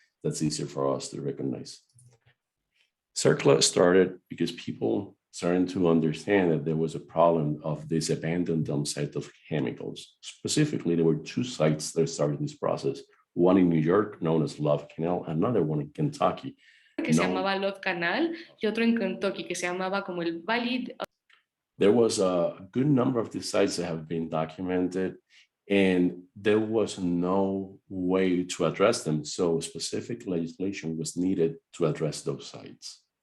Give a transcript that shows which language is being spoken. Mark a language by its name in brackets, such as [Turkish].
[English] That's easier for us to recognize. CERCLA started because people started to understand that there was a problem of this abandoned dump site of chemicals. Specifically, there were two sites that started this process. One in New York, known as Love Canal, another one in Kentucky. [Spanish] Que se llamaba Love Canal, y otro en Kentucky que se llamaba como el Valley. [English] There was a good number of these sites that have been documented, and there was no way to address them. So specific legislation was needed to address those sites.